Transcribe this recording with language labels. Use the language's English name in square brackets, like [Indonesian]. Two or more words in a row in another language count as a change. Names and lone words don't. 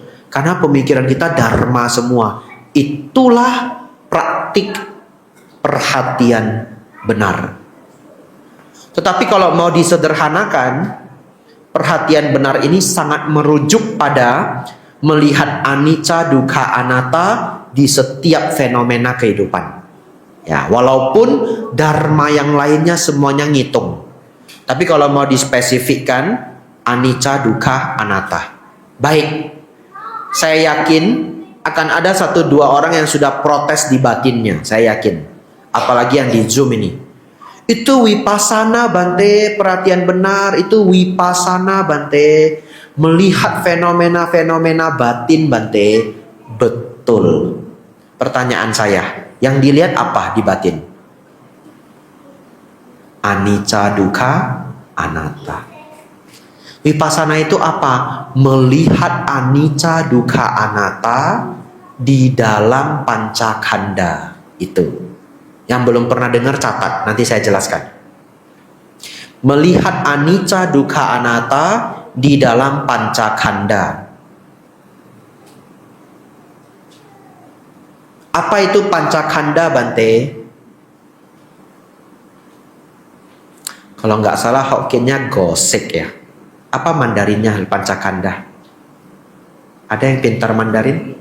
[Indonesian] Karena pemikiran kita Dharma semua. Itulah praktik perhatian benar. Tetapi kalau mau disederhanakan, perhatian benar ini sangat merujuk pada melihat [Pali] anicca, dukkha, anatta [Indonesian] di setiap fenomena kehidupan. Ya, walaupun Dharma yang lainnya semuanya ngitung. Tapi kalau mau dispesifikkan, [Pali] anicca, dukkha, anatta. [Indonesian] Baik, saya yakin akan ada 1-2 orang yang sudah protes di batinnya. Saya yakin. Apalagi yang di Zoom ini. Itu vipassana Bante, perhatian benar. Itu vipassana Bante. Melihat fenomena-fenomena batin Bante. Betul. Pertanyaan saya, yang dilihat apa di batin? [Pali] Anicca, dukkha, anatta. [Indonesian] Vipassana itu apa? Melihat [Pali] anicca, dukkha, anatta [Indonesian] di dalam pancakanda. Itu. Yang belum pernah dengar catat, nanti saya jelaskan. Melihat [Pali] anicca, dukkha, anatta [Indonesian] di dalam pancakanda. Apa itu pancakanda Bante? Kalau nggak salah Hokkiennya gosek ya. Apa Mandarinnya pancakanda? Ada yang pintar Mandarin?